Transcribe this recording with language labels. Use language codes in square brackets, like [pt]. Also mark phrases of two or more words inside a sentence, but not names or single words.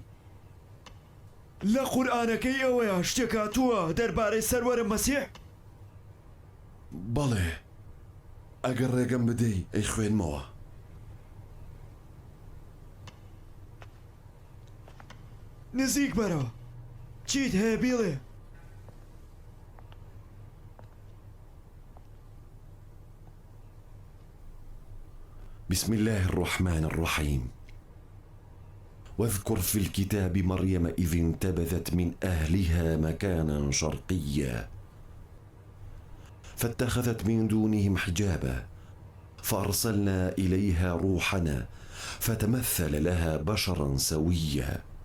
[ckb] لە قورئانەکەی ئەوەیە شتێک هاتووە دەربارەی سەروەرە مەسیح؟ بەڵێ ئەگەر ڕێگەم بدەی ئەی خوێنمەوە. نزیک بەرەوە چیت هەیە بیڵێ؟ [ar] بسم الله الرحمن الرحيم واذكر في الكتاب مريم إذ انتبذت من أهلها مكانا شرقيا فاتخذت من دونهم حجابا فأرسلنا إليها روحنا فتمثل لها بشرا سويا